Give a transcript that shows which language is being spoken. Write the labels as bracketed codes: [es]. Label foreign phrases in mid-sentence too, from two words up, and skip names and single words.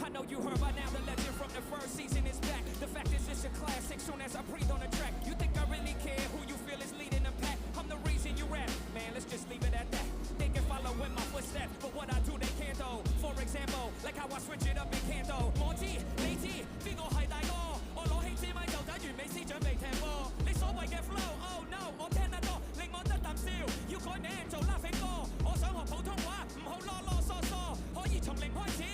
[en] know you heard by now the legend from the first season is back. The fact is it's a classic soon as I breathe on the track. You think I really care who you feel is leading the pack? I'm the reason you rap. Man, let's just leave it at that. They can follow in my footsteps, but what I do they can't though. For example, like how I switch it up in Canto. [yue] 我知你知邊個係大哥？我攞起支咪就等完美斯準備踢波。你所謂嘅 flow， [en] oh no， [yue] 我聽得多，令我得啖笑。要改名做 Laughing 哥，我想學普通話，唔好囉囉嗦嗦，可以從零開